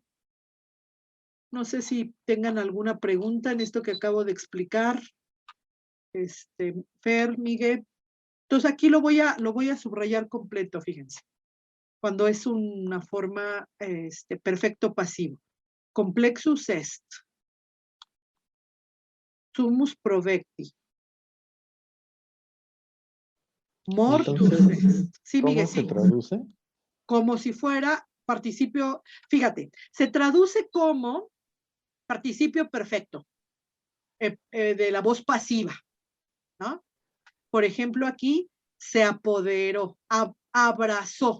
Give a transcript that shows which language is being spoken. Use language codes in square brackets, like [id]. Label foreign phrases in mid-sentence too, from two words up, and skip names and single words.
[es] No sé si tengan alguna pregunta en esto que acabo de explicar. Fer, Miguel. Entonces aquí lo voy a subrayar completo, fíjense. Cuando es una forma perfecto pasivo. [la] Complexus est. Sumus provecti. [es] Mortus Entonces, est. Sí, ¿cómo Miguel, se sí. traduce? Como si fuera participio, fíjate, se traduce como participio perfecto de la voz pasiva, ¿no? Por ejemplo, aquí se apoderó, abrazó.